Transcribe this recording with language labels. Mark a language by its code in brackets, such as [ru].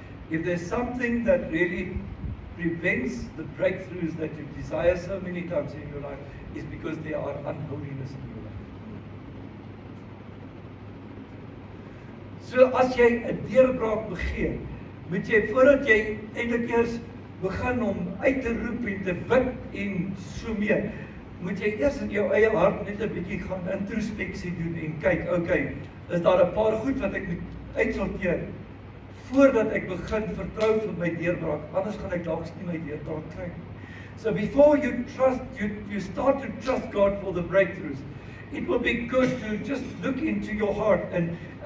[en] If there's something that really prevents the breakthroughs that you desire so many times in your life, is because there are unholiness in your life. [af] So as jy 'n deurbraak begin, moet jy voordat jy eintlik eers begin om uit te roep en te bid en so meer, moet jy eers in jou eie hart net 'n bietjie gaan introspeksie doen en kyk, okay, is daar 'n paar goed wat ek moet uitsorteer voordat ek begin vertrou vir my deurbraak, anders gaan ek dalk nie my deurbraak kry. [en] So before you start to trust God for the breakthroughs, it will be good to just look into your heart and